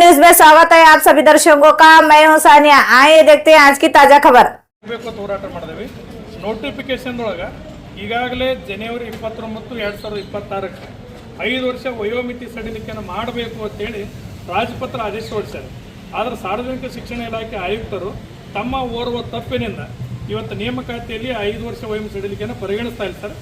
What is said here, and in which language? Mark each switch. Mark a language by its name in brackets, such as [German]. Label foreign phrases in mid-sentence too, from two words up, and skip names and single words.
[Hindi] में स्वागत है आप सभी दर्शकों का। मैं हूं सानिया। आइए देखते हैं आज की ताजा खबर। [Kannada] ಹೋರಾಟ ಮಾಡಿದ್ವಿ ನೋಟಿಫಿಕೇಶನ್ ಒಳಗೆ ಈಗಾಗಲೇ ಜನವರಿ 29, 2026 5 ವರ್ಷ ವಯೋಮಿತಿ ಸಡಿಲಿಕೆಯನ್ನು ಮಾಡಬೇಕು ಅಂತೇಳಿ ರಾಜಪತ್ರ ಆದೇಶ ಹೊರಡಿಸಿದ್ದಾರೆ. ಆದರೆ ಸಾರ್ವಜನಿಕ ಶಿಕ್ಷಣ ಇಲಾಖೆ ಆಯುಕ್ತರು ತಮ್ಮ ಓರ್ವ ತಪ್ಪಿನಿಂದ ಇವತ್ತು ನೇಮಕಾತಿಯಲ್ಲಿ 5 ವರ್ಷ ವಯೋಮಿತಿ ಸಡಿಲಿಕೆಯನ್ನು ಪರಿಗಣಿಸ್ತಾ ಇಲ್ಲ ಸರ್.